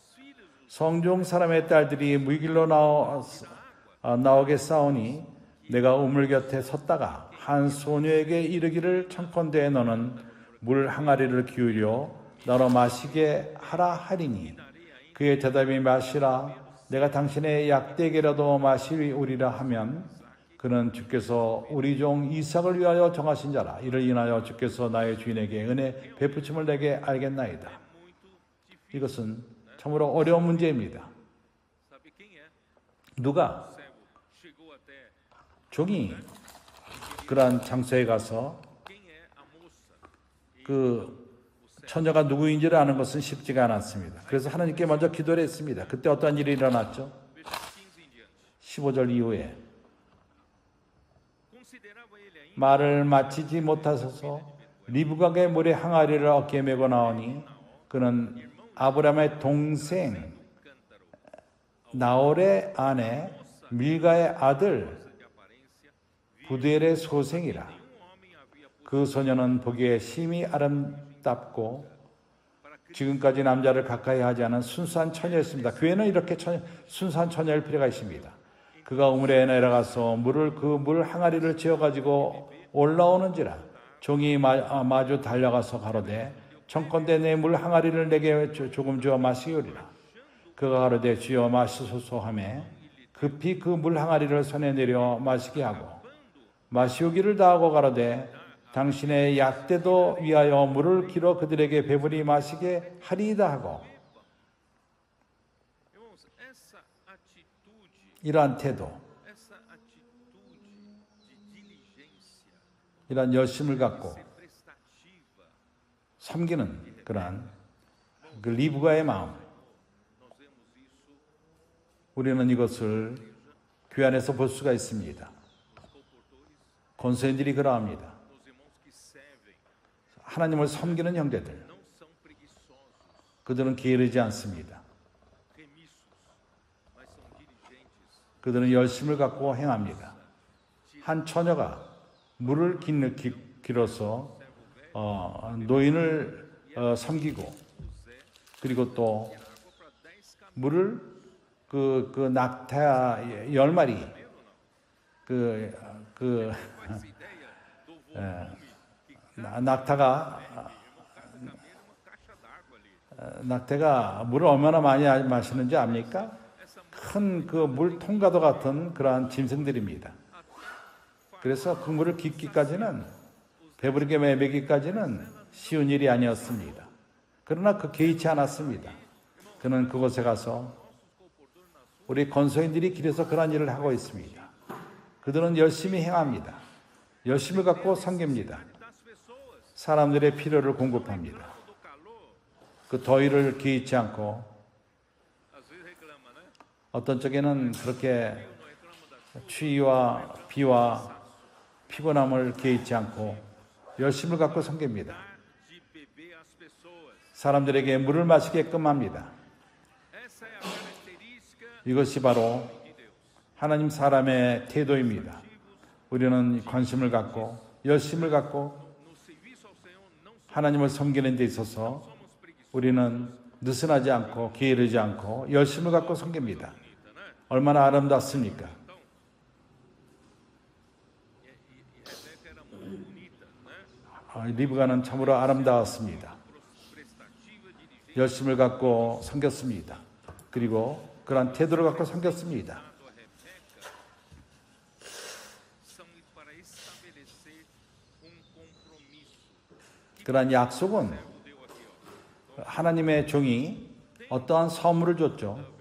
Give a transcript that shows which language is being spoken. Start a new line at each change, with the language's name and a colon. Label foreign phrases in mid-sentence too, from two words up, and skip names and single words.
Korean: 성종 사람의 딸들이 물길로 나오게 싸우니 내가 우물 곁에 섰다가 한 소녀에게 이르기를 청컨대 너는 물 항아리를 기울여 나로 마시게 하라 하리니 그의 대답이 마시라 내가 당신의 약대에게라도 마시리오리라 하면 그는 주께서 우리 종 이삭을 위하여 정하신 자라. 이를 인하여 주께서 나의 주인에게 은혜 베푸심을 내게 알겠나이다. 이것은 참으로 어려운 문제입니다.
Portuguese: Sabe quem é?
Korean: 누가
Portuguese: O servo chegou até
Korean: 종이 그러한 장소에 가서
Portuguese: quem é a moça.
Korean: 그 처녀가 누구인지를 아는 것은 쉽지가 않았습니다. 그래서 하나님께 먼저 기도를 했습니다. 그때 어떤 일이 일어났죠?
Portuguese: Versículo 15 em diante.
Korean: 15절 이후에
Portuguese: Considerava ele ainda
Korean: 말을 마치지 못하셔서 리브가의 물에 항아리를 어깨에 메고 나오니 그는 아브라함의 동생
Portuguese: cântaro
Korean: 나홀의 아내 밀가의 아들
Portuguese: de aparência.
Korean: 부델의 소생이라.
Portuguese: Homem havia
Korean: 그 소녀는 보기에 심히 아름답고 지금까지 남자를 가까이 하지 않은 순수한 처녀였습니다. 교회는 이렇게 순수한 처녀일 필요가 있습니다. 그가 우물에 내려가서 그 물 항아리를 지어가지고 올라오는지라 종이 마주 달려가서 가로되 청컨대 내 물 항아리를 내게 조금 주어 마시오리라. 그가 가로되 주여 마시소서 하매 급히 그 물 항아리를 손에 내려 마시게 하고 마시오기를 다하고 가로되 당신의 약대도 위하여 물을 길어 그들에게 배불리 마시게 하리이다 하고
Portuguese: Irmãos, essa atitude,
Korean: 이러한 태도,
Portuguese: essa atitude de diligência,
Korean: 이러한 열심을 갖고
Portuguese: ser prestativa,
Korean: 섬기는 그러한 그 리브가의 마음,
Portuguese: nós vemos isso
Korean: 우리는 이것을 교회 안에서 볼 수가 있습니다.
Portuguese: nos comportores,
Korean: 권소인들이 그러합니다.
Portuguese: nos irmãos que servem,
Korean: 하나님을 섬기는 형제들,
Portuguese: não são preguiçosos,
Korean: 그들은 게으르지 않습니다.
Portuguese: remissos, mas são diligentes.
Korean: 그들은 열심을 갖고 행합니다. 한 처녀가 물을 길어서 노인을 섬기고 그리고 또 물을 그 낙타 10마리
Portuguese: Faz ideia do volume que
Korean: 낙타가
Portuguese: uma caixa d'água ali.
Korean: 낙태가 물을 얼마나 많이 마시는지 압니까? 큰 그 물통과도 같은 그러한 짐승들입니다. 그래서 그 물을 깊기까지는 배부르게 먹이기까지는 쉬운 일이 아니었습니다. 그러나 그 개의치 않았습니다. 그는 그곳에 가서 우리 건소인들이 길에서 그러한 일을 하고 있습니다. 그들은 열심히 행합니다. 열심을 갖고 섬깁니다.
Portuguese: Das pessoas,
Korean: 사람들의 필요를 공급합니다.
Portuguese: do calor,
Korean: 그 더위를 개의치 않고
Portuguese: às vezes reclama, né?
Korean: 어떤 쪽에는 그렇게
Portuguese: Não reclama das
Korean: 추위와 비와 피곤함을 개의치 않고 열심을 갖고 섬깁니다.
Portuguese: de beber às pessoas.
Korean: 사람들에게 물을 마시게끔 합니다.
Portuguese: Essa é a característica
Korean: 이것이 바로
Portuguese: de Deus.
Korean: 하나님 사람의 태도입니다. 우리는 관심을 갖고 열심을 갖고
Portuguese: No serviço ao Senhor não
Korean: 하나님을 섬기는 데 있어서 우리는 느슨하지 않고 게으르지 않고 열심을 갖고 섬깁니다.
Portuguese: bonita, né?
Korean: 얼마나 아름답습니까?
Portuguese: Então,
Korean: 리브가는 참으로 아름다웠습니다. 열심을 갖고 섬겼습니다. 그리고 그런 태도를 갖고 섬겼습니다. 그러한 약속은 하나님의 종이 어떠한 선물을 줬죠.